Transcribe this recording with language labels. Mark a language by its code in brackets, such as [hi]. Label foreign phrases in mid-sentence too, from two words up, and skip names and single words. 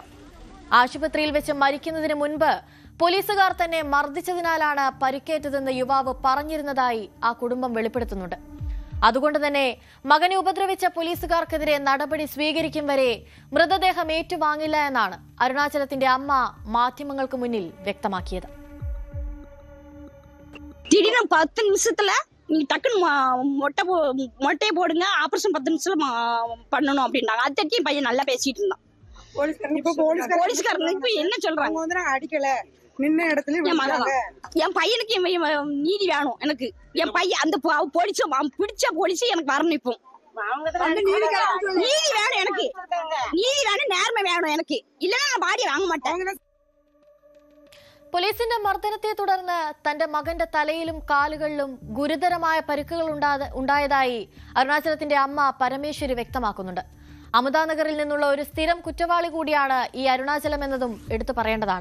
[ml] ആശുപത്രിയിൽ വെച്ച് മരിക്കുന്നതിന് മുൻപ് പോലീസുകാർ തന്നെ മർദ്ദിച്ചതിനാലാണ് പരിക്കേറ്റതെന്ന് യുവാവ് പറഞ്ഞിരുന്നതായി ആ കുടുംബം വെളിപ്പെടുത്തുന്നുണ്ട്. അതുകൊണ്ട് തന്നെ മകനെ ഉപദ്രവിച്ച പോലീസുകാർക്കെതിരെ നടപടി സ്വീകരിക്കും വരെ മൃതദേഹം ഏറ്റുവാങ്ങില്ല എന്നാണ് അരുണാചലത്തിന്റെ അമ്മ മാധ്യമങ്ങൾക്ക് മുന്നിൽ വ്യക്തമാക്കിയത്. [ta] திடீர்னு 10 நிமிஷத்துல நீங்க டக்குன்னு மொட்டையை போடுங்க, ஆபரேஷன் 10 நிமிஷத்துல பண்ணணும் அப்படின்னாங்க. அதட்டி பையன் நல்லா பேசிட்டு இருந்தான். போலீஸ்காரங்க இப்ப என்ன சொல்றாங்க? அடிக்கல நின்ன இடத்துல என் பையனுக்கு நீதி வேணும். எனக்கு என் பையன் அந்த பிடிச்ச போலீஸ் எனக்கு வரணும். இப்போ நீதி வேணும், எனக்கு நீதி வேணும், நேர்மை வேணும். எனக்கு இல்லைன்னா நான் பாடியை வாங்க மாட்டேன். [ml] പോലീസിന്റെ മർദ്ദനത്തെ തുടർന്ന് തന്റെ മകന്റെ തലയിലും കാലുകളിലും ഗുരുതരമായ പരിക്കുകൾ ഉണ്ടായതായി അരുണാചലത്തിന്റെ അമ്മ പരമേശ്വരി വ്യക്തമാക്കുന്നുണ്ട്. അമുദാനഗറിൽ നിന്നുള്ള ഒരു സ്ഥിരം കുറ്റവാളി കൂടിയാണ് ഈ അരുണാചലം എന്നതും എടുത്തു പറയേണ്ടതാണ്.